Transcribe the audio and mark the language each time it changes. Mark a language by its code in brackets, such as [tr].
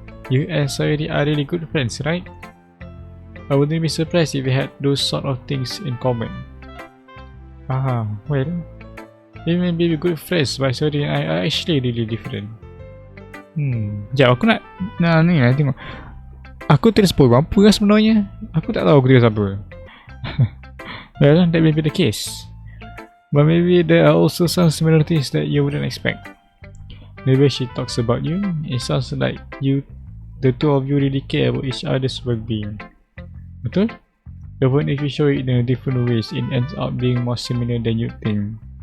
[en] You and Sayuri are really good friends, right? I wouldn't be surprised if we had those sort of things in common. Well, we may be good friends, but Sayuri and I are actually really different. [ms] Sekejap, aku nak tengok. Aku tulis poem apa lah sebenarnya? Aku tak tahu aku tulis apa. [en] Well, that may be the case. But maybe there are also some similarities that you wouldn't expect. Maybe she talks about you. It sounds like the two of you really care about each other's well-being. [ms] Betul? [en] Even if you show it in different ways, it ends up being more similar than you think.